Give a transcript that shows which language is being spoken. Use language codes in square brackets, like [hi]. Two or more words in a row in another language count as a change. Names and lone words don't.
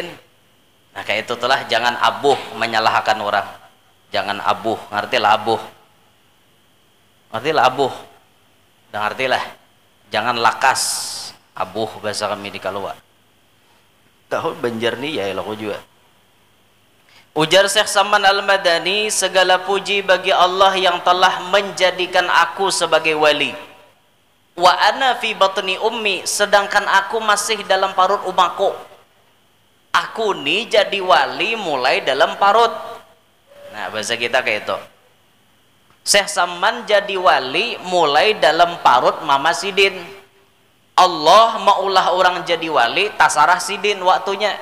[bjn] Nah kayak itu telah, jangan abuh menyalahkan orang, jangan abuh, ngertilah abuh dan ngertilah, jangan lakas abuh bahasa kami di Kalua tahun Banjar nih ya aku juga. [id] Ujar Syekh Saman Al-Madani, segala puji bagi Allah yang telah menjadikan aku sebagai wali. [ar] وأنا في بطن أمي, sedangkan aku masih dalam parut umaku. [bjn] Aku nih jadi wali mulai dalam parut. Nah bahasa kita kayak itu. Syekh Saman jadi wali mulai dalam parut Mama Sidin. Allah maulah orang jadi wali tasarah Sidin waktunya.